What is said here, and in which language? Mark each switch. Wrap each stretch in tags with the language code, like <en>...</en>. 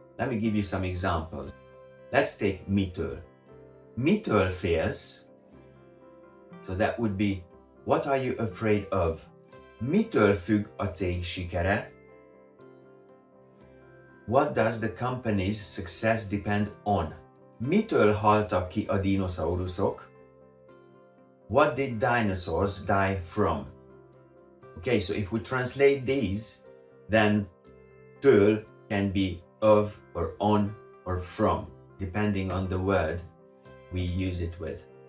<en>Let me give you some examples. Let's take mitől.</en> <hu>Mitől félsz?</hu> <en>So that would be, what are you afraid of?</en> <hu>Mitől függ a cég sikere?</hu> <en>What does the company's success depend on?</en> <hu>Mitől haltak ki a dinoszauruszok?</hu> <en>What did dinosaurs die from? Okay, so if we translate these, then től can be of or on or from, depending on the word we use it with.</en>